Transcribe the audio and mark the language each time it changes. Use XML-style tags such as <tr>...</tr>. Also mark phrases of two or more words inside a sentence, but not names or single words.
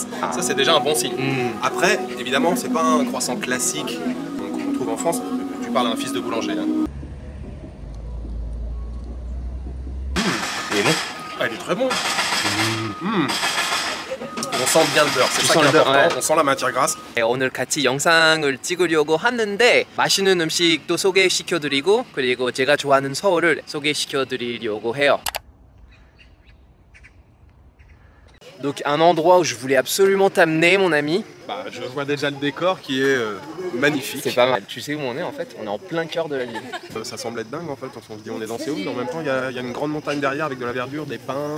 <fr>Ça, c'est déjà un bon signe. Après, évidemment, c'est pas un croissant classique qu'on trouve en France. Tu parles à un fils de boulanger. Hein. Il est bon. Ah, il est très bon. On sent bien le beurre, c'est ça qui est important. ouais. On sent la matière grasse.</fr> <ko>오늘 같이 영상을 찍으려고 하는데 맛있는 음식도 소개시켜드리고 그리고 제가 좋아하는 서울을 소개시켜드리려고 해요.</ko> <fr>Donc un endroit où je voulais absolument t'amener mon ami. Bah, je vois déjà le décor qui est magnifique. C'est pas mal. Tu sais où on est en fait? On est en plein cœur de la ville. Ça semble être dingue en fait, on se dit on est dans Séoul, mais en même temps il y a une grande montagne derrière avec de la verdure, des pins.</fr>